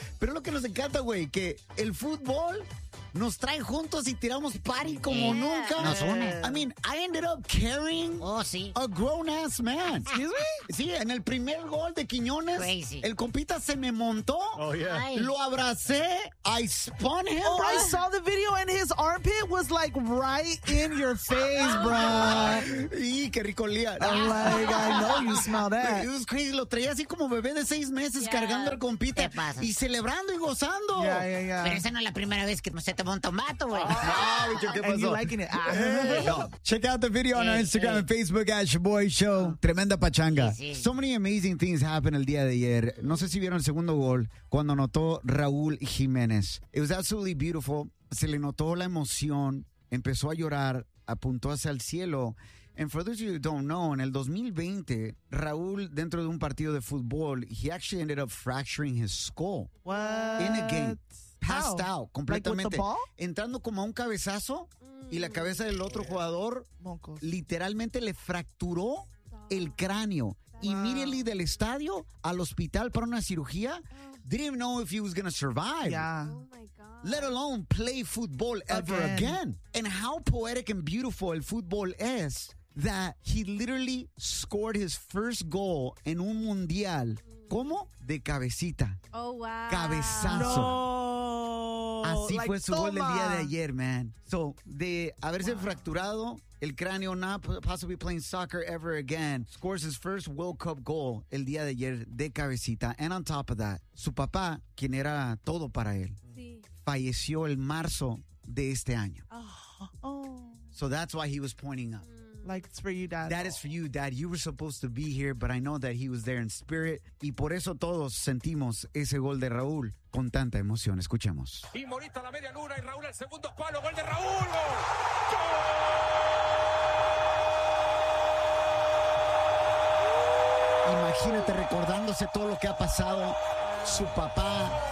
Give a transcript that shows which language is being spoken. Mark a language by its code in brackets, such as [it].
[es] Pero es lo que nos encanta, güey, que el fútbol nos trae juntos y tiramos party como nunca. Nos une. [en] I mean, I ended up carrying a grown-ass man. Excuse me. [es] Sí, en el primer gol de Quiñones, el compita se me montó. [en] Oh, yeah. [es] Lo abracé. [en] I spun him. Oh, I saw the video and his armpit was like right in your face, bro. [es] Y qué rico olía. [en] I'm like, I know you smell that. It was crazy. [es] Lo traía así como bebé de seis meses cargando al compita. ¿Qué pasa? Y celebrando y gozando. [en] Yeah. [es] Pero esa no es la primera vez que me se tomó un tomato, güey. Ah, ¿qué pasó? [en] And you liking it. Check out the video on our Instagram and Facebook at Shaboy Show. [es] Tremenda pachanga. Sí. [en] So many amazing things happened [es] el día de ayer. No sé si vieron el segundo gol cuando anotó Raúl Jiménez. [en] It was absolutely beautiful. [es] Se le notó la emoción. Empezó a llorar. Apuntó hacia el cielo. And for those of you who don't know, en el 2020, Raúl, dentro de un partido de fútbol, he actually ended up fracturing his skull. [en] What? In a game. Passed out [es] completamente. [en] Like with the ball? [es] Entrando como a un cabezazo y la cabeza del otro jugador literalmente le fracturó el cráneo. Y immediately del estadio al hospital para una cirugía. [en] Didn't even know if he was going to survive. Yeah. Oh my God. Let alone play football ever again. And how poetic and beautiful [es] el fútbol es [en] that he literally scored his first goal [es] en un mundial. ¿Cómo? De cabecita. [en] Oh, wow. [es] Cabezazo. No. Así like, fue su gol el día de ayer, man. [en] So, [es] de haberse fracturado el cráneo, [en] not possibly playing soccer ever again, scores his first World Cup goal [es] el día de ayer de cabecita. [en] And on top of that, [es] su papá, quien era todo para él, falleció el marzo de este año. [en] Oh. Oh. So that's why he was pointing up. Like, it's for you, Dad. That is for you, Dad. You were supposed to be here, but I know that he was there in spirit. [es] Y por eso todos sentimos ese gol de Raúl con tanta emoción. Escuchemos. Y Morita a la media luna y Raúl al segundo palo. ¡Gol de Raúl! ¡Gol! Imagínate recordándose todo lo que ha pasado. Su papá.